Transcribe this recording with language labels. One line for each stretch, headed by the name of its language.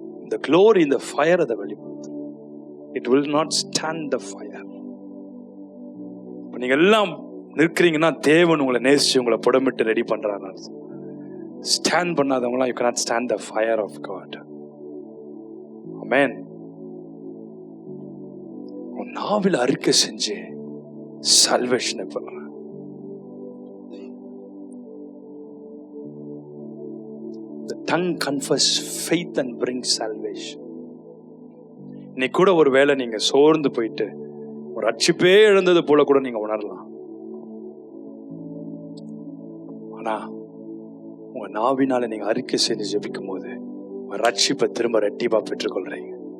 English: The glory in the fire
Tamil: அதை வெளிப்படுத்தும்.
English: It will not stand the fire.
Tamil: நீங்க எல்லாம் நிற்கிறீங்கன்னா தேவன் உங்களை நேசிச்சு உங்களை புடமிட்டு ரெடி பண்றாங்க. Stand பண்ணாதவங்களாம்
English: you cannot stand the fire of God. Amen.
Tamil: உன் நாவில் அறிக்கை செஞ்சு salvation பெறலாம்.
English: The tongue confess faith and brings salvation.
Tamil: இன்னைக்கு கூட ஒரு வேளை நீங்க சோர்ந்து போயிட்டு ஒரு ரட்சிப்பே இழந்தது போல கூட நீங்க உணரலாம். ஆனா உங்க நாவினால நீங்க அறிக்கை செஞ்சு ஜெபிக்கும் போது உங்க ரட்சிப்பை திரும்ப ரெட்டிப்பா பெற்றுக்கொள்றீங்க.